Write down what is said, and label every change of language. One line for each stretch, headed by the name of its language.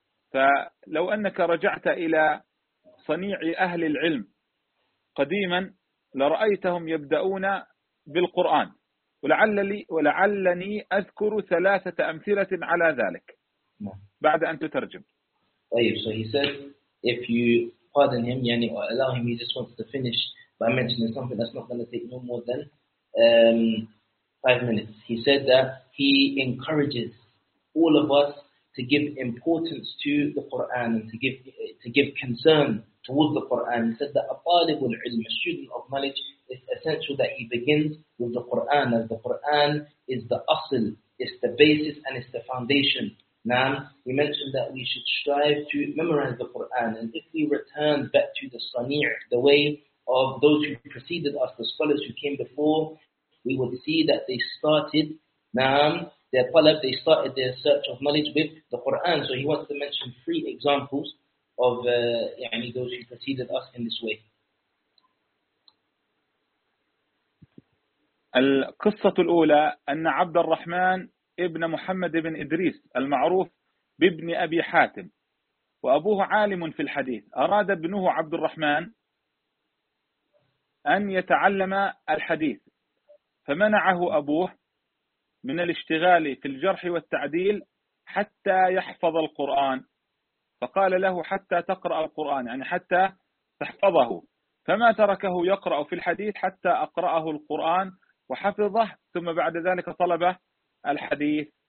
Arabic: فلو أنك رجعت إلى صنيع أهل العلم قديما لرأيتهم يبدأون بالقرآن ولعلني أذكر 3 أمثلة على ذلك. بعد أن تترجم.
English: طيب, so he said, if you pardon him, يعني or allow him, he just wants to finish by mentioning something that's not going to take no more than 5 minutes. He said that he encourages all of us to give importance to the Quran and to give concern towards the Quran. He said that a طالب العلم, a student of knowledge, it's essential that he begins with the Quran, as the Quran is the asl, it's the basis, and it's the foundation. Now, he mentioned that we should strive to memorize the Quran, and if we return back to the sani', the way of those who preceded us, the scholars who came before, we would see that they started, naam, their talab, they started their search of knowledge with the Quran. So he wants to mention 3 examples of يعني, those who preceded us in this way.
Arabic: القصة الأولى أن عبد الرحمن ابن محمد بن إدريس المعروف بابن أبي حاتم وأبوه عالم في الحديث, أراد ابنه عبد الرحمن أن يتعلم الحديث فمنعه أبوه من الاشتغال في الجرح والتعديل حتى يحفظ القرآن, فقال له حتى تقرأ القرآن, يعني حتى تحفظه, فما تركه يقرأ في الحديث حتى أقرأه القرآن وحفظه, ثم بعد ذلك طلب الحديث.